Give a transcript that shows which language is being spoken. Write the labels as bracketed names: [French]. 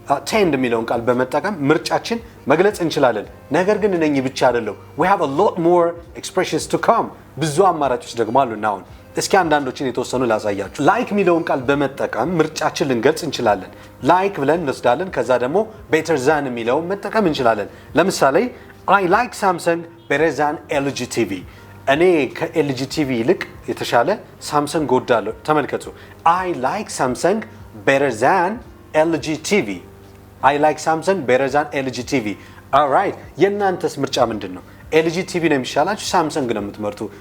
[Amharic] tend የሚለውን ቃል በመጠቀም ምርጫችን መግለጽ እንችላለን። ነገር ግን እነኚህ ብቻ አይደለም። [English] we have a lot more expressions to come [Amharic] ብዙ አማራጮች ደግሞ አሉና አሁን እስኪ አንዳንዶችን የተወሰኑ ላሳያችሁ። like የሚለውን ቃል በመጠቀም ምርጫችን ልንገልጽ እንችላለን። like ብለን እንወስዳለን። ከዛ ደግሞ better than የሚለውን መጠቀም እንችላለን። ለምሳሌ [English] I like Samsung better than LG TV [Amharic] እኔ ከLG TV ይልቅ የተሻለ ሳምሰንግ ወዳለሁ። ተመልከቱ [English] I like Samsung better than LG TV. I like Samsung better than LG TV. [Amharic] Alright, የናንተስ ምርጫ ምንድነው? LG TV ነው የሚሻላችሁ ሳምሰንግ ነው የምትመርጡ?